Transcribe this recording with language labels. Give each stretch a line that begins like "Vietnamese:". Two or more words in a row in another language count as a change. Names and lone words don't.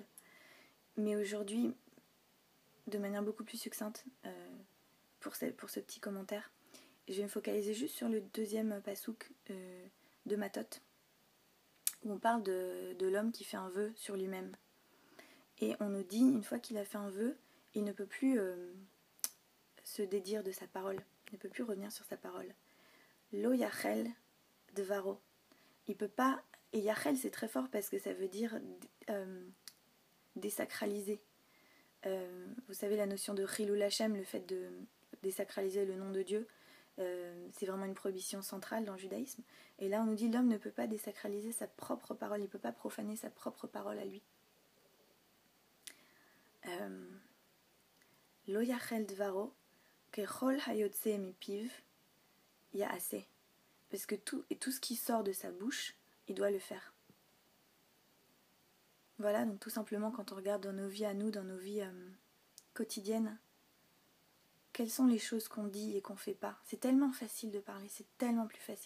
French: Mais aujourd'hui, de manière beaucoup plus succincte, pour ce petit commentaire, je vais me focaliser juste sur le deuxième pasouk de Matot, où on parle de l'homme qui fait un vœu sur lui-même. Et on nous dit, une fois qu'il a fait un vœu, il ne peut plus se dédire de sa parole, il ne peut plus revenir sur sa parole.
Hebrew: לא יחל דברו.
French: Il peut pas, et yachel c'est très fort parce que ça veut dire désacraliser. Vous savez la notion de
Hebrew: חילול השם,
French: le fait de désacraliser le nom de Dieu, c'est vraiment une prohibition centrale dans le judaïsme. Et là on nous dit l'homme ne peut pas désacraliser sa propre parole, il ne peut pas profaner sa propre parole à lui.
Hebrew: לא יחל דברו ככל היוצא מפיו יעשה.
French: Parce que tout ce qui sort de sa bouche, il doit le faire. Voilà, donc tout simplement quand on regarde dans nos vies à nous, dans nos vies quotidiennes, quelles sont les choses qu'on dit et qu'on fait pas. C'est tellement facile de parler, c'est tellement plus facile.